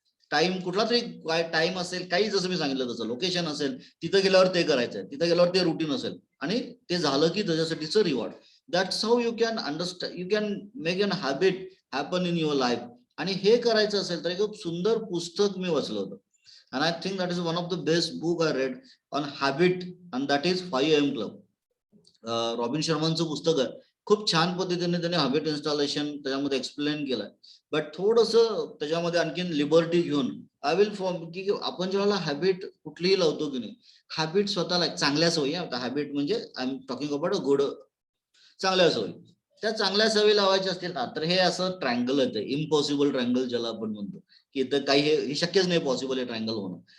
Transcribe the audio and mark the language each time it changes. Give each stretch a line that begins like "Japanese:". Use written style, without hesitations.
Marathi: Time कुठला तरी time असेल, काही जसं मी सांगितलं तसं लोकेशन असेल, तिथं गेल्यावर ते करायचंय, तिथं गेल्यावर ते रुटीन असेल आणि ते झालं की त्याच्यासाठीचं reward.
English: That's how you can understand, you can make an habit happen in your life.
Marathi: आणि हे करायचं असेल तर एक सुंदर पुस्तक मी वाचलं होतं.
English: And I think that is one of the best book I read on habit, and that is 5 AM Club.
Marathi: Robin शर्मांचं पुस्तक आहे. खूप छान पद्धतीने त्याने हॅबिट इन्स्टॉलेशन त्याच्यामध्ये एक्सप्लेन केलंय. बट थोडंसं त्याच्यामध्ये आणखीन लिबर्टी घेऊन
English: I will form
Marathi: की आपण जेव्हा हॅबिट कुठलीही लावतो की नाही, हॅबिट स्वतःला चांगल्या सवयी, आता हॅबिट म्हणजे
English: I am talking about a good,
Marathi: चांगल्या सवयी, त्या चांगल्या सवयी लावायच्या असतील ना तर हे असं ट्रायंगल येतं, इम्पॉसिबल ट्रायंगल ज्याला आपण म्हणतो की इथं काही हे शक्यच नाही पॉसिबल आहे ट्रायंगल होणं.